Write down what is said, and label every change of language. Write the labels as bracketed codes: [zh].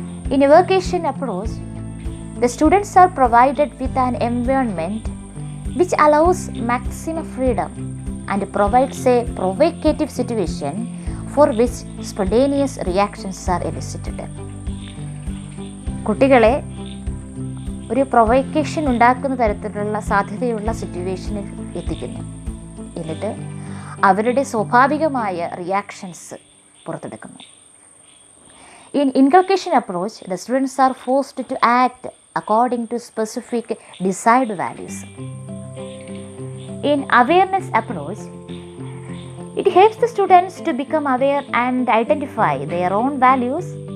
[en] In evocation approach, the students are provided with an environment which allows maximum freedom and provides a provocative situation for which spontaneous reactions are elicited. [ml] കുട്ടികളെ ഒരു provocation ഉണ്ടാക്കുന്ന തരത്തിലുള്ള സാധ്യതയുള്ള സിറ്റുവേഷനിൽ എത്തിക്കുന്നു. എന്നിട്ട് അവരുടെ സ്വാഭാവികമായ റിയാക്ഷൻസ് പുറത്തെടുക്കുന്നു. [en] In inculcation approach, the students are forced to act according to specific desired values. In awareness approach, it helps the students to become aware and identify their own values.